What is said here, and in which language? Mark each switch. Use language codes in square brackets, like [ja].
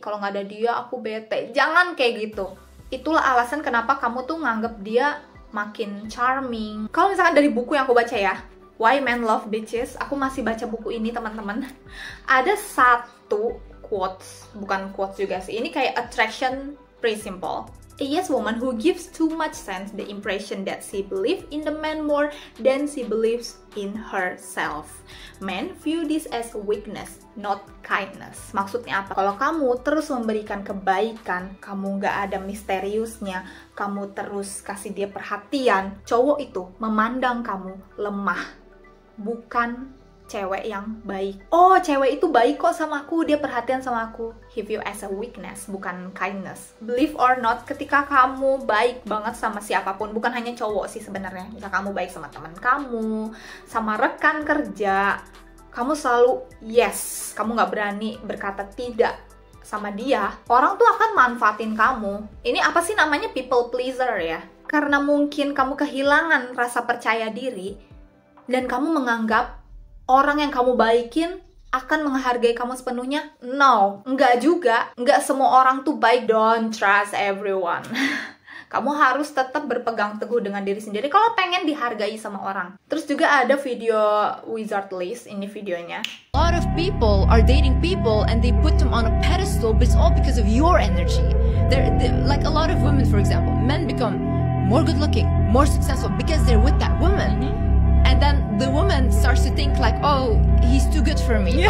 [id] Kalau nggak ada dia, aku bete. Jangan kayak gitu. Itulah alasan kenapa kamu tuh nganggep dia makin charming. Kalau misalkan dari buku yang aku baca ya, Why Men Love Bitches, aku masih baca buku ini teman-teman. Ada satu quotes, bukan quotes juga sih, ini kayak attraction principle. [en] A yes woman who gives too much sense the impression that she believes in the man more than she believes in herself. Men view this as weakness, not kindness. [id] Maksudnya apa? Kalau kamu terus memberikan kebaikan, kamu nggak ada misteriusnya, kamu terus kasih dia perhatian, cowok itu memandang kamu lemah, bukan cewek yang baik. Oh, cewek itu baik kok sama aku, dia perhatian sama aku. [en] He view as a weakness, [id] bukan [en] kindness. Believe or not, [id] ketika kamu baik banget sama siapapun, bukan hanya cowok sih sebenarnya. Jika kamu baik sama teman kamu, sama rekan kerja, kamu selalu yes, kamu nggak berani berkata tidak sama dia, orang tuh akan manfaatin kamu. Ini apa sih namanya people pleaser ya? Karena mungkin kamu kehilangan rasa percaya diri, dan kamu menganggap orang yang kamu baikin akan menghargai kamu sepenuhnya? No, enggak juga. Enggak semua orang tuh baik. [en] Don't trust everyone. [id] Kamu harus tetap berpegang teguh dengan diri sendiri kalau pengen dihargai sama orang. Terus juga ada video Wizard List, ini videonya. [en] A lot of people are dating people and they put them on a pedestal, but it's all because of your energy. They're like a lot of women, for example, men become more good looking, more successful because they're with that woman. And then the woman starts to think like, oh, he's too good for me. Yeah.